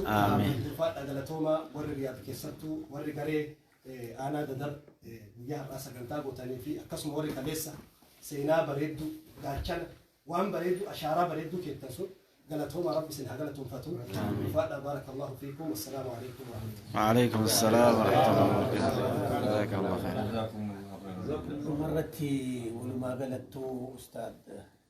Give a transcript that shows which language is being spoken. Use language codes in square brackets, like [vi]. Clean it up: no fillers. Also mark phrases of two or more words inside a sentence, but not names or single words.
[om] Ulfaadha galatoomaa warri riyaad keessattuu warri garee aanaa dadar guyyaa har'aa sagantaa gootanii fi akkasuma warri kaleessa seenaa bareedduu gaachana waan bareedduu ashaaraa bareedduu keettan sun galatoomaa rabbi isin haa galatoomfatu. [ar] Ulfaadha بارك الله فيكم والسلام عليكم ورحمة الله. وعليكم السلام ورحمة الله وبركاته. جزاك الله خير. مرتي ولما قالت أستاذ